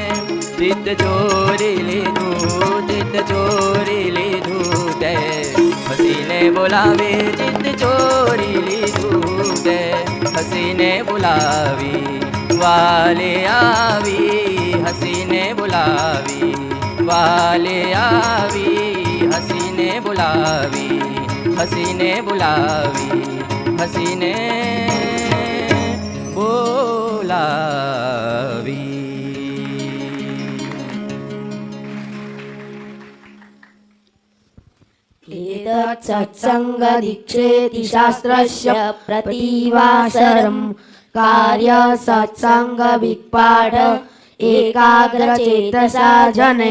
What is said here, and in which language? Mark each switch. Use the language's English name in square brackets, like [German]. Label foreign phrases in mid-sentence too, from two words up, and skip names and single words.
[Gujarati] ચિત્ત ચોરી લીધું, ચિત્ત ચોરી લીધું તે, હસીને બોલાવે ચિત્ત ચોરી લીધું તે, હસીને બોલાવી વાલે આવી, હસીને બોલાવી વાલે આવી, હસીને બોલાવી, હસીને બોલાવી, હસીને બોલાવી. [Sanskrit] एतत् सत्संग दीक्षेति शास्त्रस्य प्रतिवासरम् कार्य सत्संग विपाठ एकाग्रचेतसा जने.